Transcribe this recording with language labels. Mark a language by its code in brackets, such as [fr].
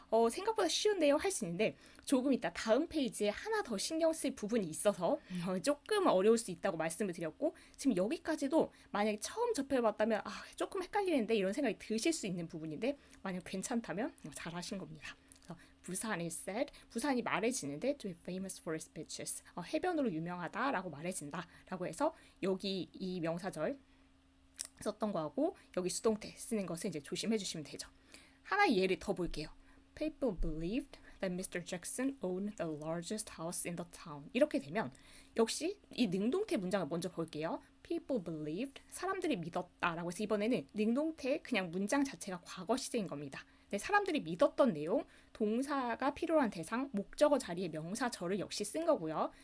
[ko] 생각보다 쉬운데요 할 수 있는데 조금 이따 다음 페이지에 하나 더 신경 쓸 부분이 있어서 조금 어려울 수 있다고 말씀을 드렸고 지금 여기까지도 만약에 처음 접해봤다면 조금 헷갈리는데 이런 생각이 드실 수 있는 부분인데 만약 괜찮다면 잘하신 겁니다. 부산 is said, 부산이 말해지는데 [en] to be famous for its beaches, [ko] 해변으로 유명하다라고 말해진다라고 해서 여기 이 명사절 썼던 거하고 여기 수동태 쓰는 것을 이제 조심해 주시면 되죠. 하나 예를 더 볼게요. [en] People believed that Mr. Jackson owned the largest house in the town. [ko] 이렇게 되면 역시 이 능동태 문장을 먼저 볼게요. People believed, 사람들이 믿었다라고 해서 이번에는 능동태 그냥 문장 자체가 과거 시제인 겁니다. 네, 사람들이 믿었던 내용, 동사가 필요한 대상, 목적어 자리에 명사절을 역시 쓴 거고요.